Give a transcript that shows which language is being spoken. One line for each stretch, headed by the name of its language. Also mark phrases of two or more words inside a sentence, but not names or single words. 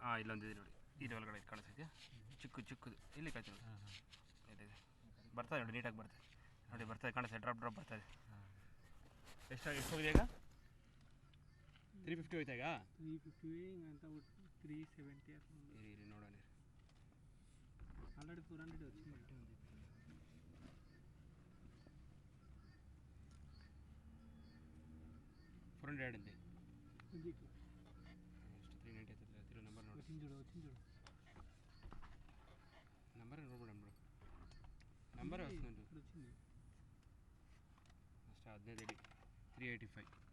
Kannada: ಹಾಂ ಇಲ್ಲೊಂದಿದೆ ನೋಡಿ, ಇದು ಒಳಗಡೆ ಕಾಣಿಸ್ತೈತೆ ಚಿಕ್ಕದು ಇಲ್ಲಿ ಕಾಯ್ತು ನೋಡಿ. ಇದೆ ಬರ್ತದೆ ನೋಡಿ, ನೀಟಾಗಿ ಬರ್ತದೆ ಕಾಣಿಸ್ತದೆ, ಡ್ರಾಪ್ ಬರ್ತದೆ. ಎಷ್ಟು ಹೋಗಿದೆ ಈಗ? 350 ಹೋಯ್ತಾ ಈಗ? 350 ಅಂತ 370 ಇರಿ ನೋಡೋಣ.
Telugu: ఆల్రెడీ 400 వచ్చింది. 400 ఆడింది. ఇది
Kannada: ಎಷ್ಟು 390 ಆಯ್ತಲ್ಲ? ತಿರು ನಂಬರ್ ನೋಡಿ.
Telugu: వచ్చింది చూడు.
Kannada: ನಂಬರ್ ನೋಡ್ಬಿಡೋಣ ಬ್ರೋ. ನಂಬರ್ ವస్తుంది.
Telugu: వచ్చింది.
Kannada: ಅಷ್ಟ 15 ಇಡಿ. 385.